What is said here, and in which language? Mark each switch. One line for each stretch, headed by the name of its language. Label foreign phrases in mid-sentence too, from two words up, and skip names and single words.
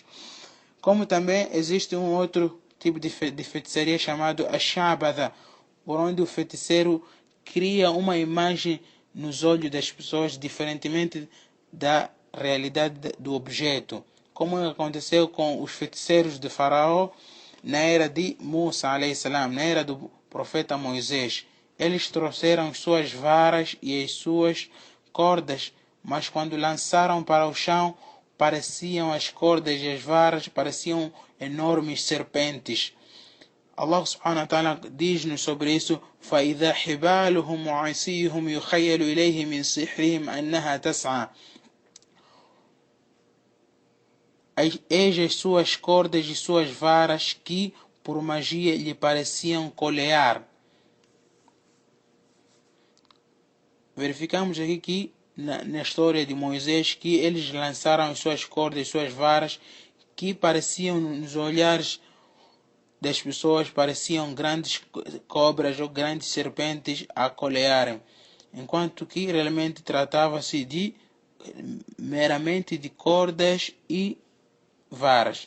Portuguese: Como também existe um outro tipo de feitiçaria chamado Ashabada, por onde o feiticeiro cria uma imagem nos olhos das pessoas, diferentemente da realidade do objeto, como aconteceu com os feiticeiros de Faraó na era de Musa
Arabic: عليه السلام,
Portuguese: na era do profeta Moisés. Eles trouxeram suas varas e as suas cordas, mas quando lançaram para o chão, pareciam as cordas e as varas pareciam enormes serpentes. Allah
Arabic: سبحانه وتعالى
Portuguese: diz-nos sobre isso:
Arabic: فَإِذَا حِبَالُهُمْ وَعِصِيُّهُمْ يُخَيَّلُ إِلَيْهِ مِنْ سِحْرِهِمْ أَنَّهَا تَسْعَى.
Portuguese: Eis as suas cordas e suas varas que, por magia, lhe pareciam colear. Verificamos aqui que, na história de Moisés, que eles lançaram as suas cordas e suas varas que pareciam, nos olhares das pessoas, pareciam grandes cobras ou grandes serpentes a colearem, enquanto que realmente tratava-se de meramente de cordas e varas.